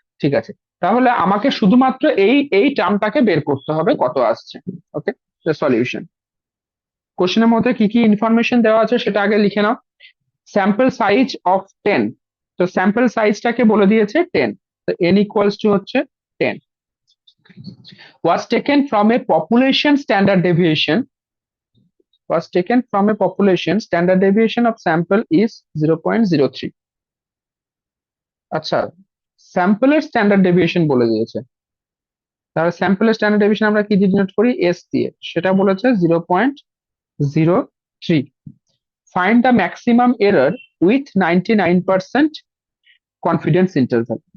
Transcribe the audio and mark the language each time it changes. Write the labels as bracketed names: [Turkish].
[Bangla] ঠিক আছে, তাহলে আমাকে শুধুমাত্র এই এই টার্মটাকে বের করতে হবে কত আসছে। ওকে, সলিউশন। কোশ্চেনের মধ্যে কি কি ইনফরমেশন দেওয়া আছে সেটা আগে লিখে নাও। স্যাম্পল সাইজ অফ 10, তো স্যাম্পল সাইজটাকে বলে দিয়েছে 10, তো n ইকুয়ালস টু হচ্ছে 10। [English] was taken from a population standard deviation was taken from a population standard deviation of sample is 0.03। [Bangla] আচ্ছা, স্যাম্পলের স্ট্যান্ডার্ড ডেভিয়েশন বলে দিয়েছে, তাহলে স্যাম্পলের স্ট্যান্ডার্ড ডেভিয়েশন আমরা কি দিয়ে ডিনোট করি? এস দিয়ে। সেটা বলেছে 0.03। [English] Find the maximum error with 99% confidence interval.